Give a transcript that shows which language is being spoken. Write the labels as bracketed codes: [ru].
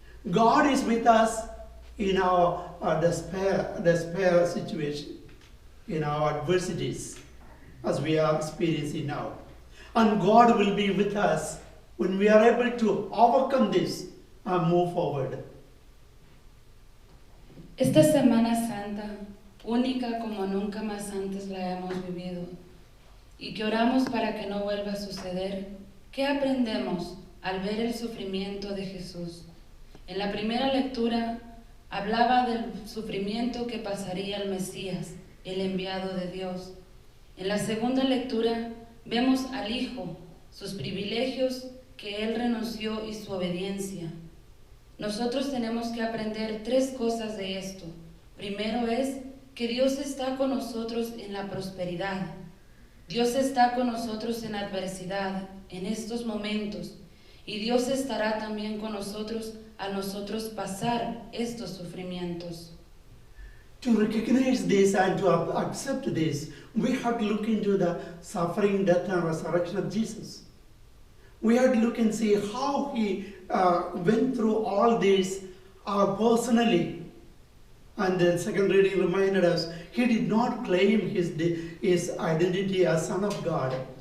[en] God is with us in our despair situation, in our adversities, as we are experiencing now. And God will be with us when we are able to overcome this and move forward. [es] Esta Semana Santa, única como nunca más antes la hemos vivido, y que oramos para que no vuelva a suceder, ¿qué aprendemos al ver el sufrimiento de Jesús? En la primera lectura hablaba del sufrimiento que pasaría el Mesías, el enviado de Dios. En la segunda lectura vemos al Hijo, sus privilegios que Él renunció y su obediencia. Nosotros tenemos que aprender 3 cosas de esto. Primero es que Dios está con nosotros en la prosperidad. Dios está con nosotros en adversidad, en estos momentos. Y Dios estará también con nosotros a nosotros pasar estos sufrimientos. [en] To recognize this and to accept this, we have to look into the suffering, death, and resurrection of Jesus. We have to look and see how He went through all this personally. And the second reading reminded us, He did not claim His identity as Son of God.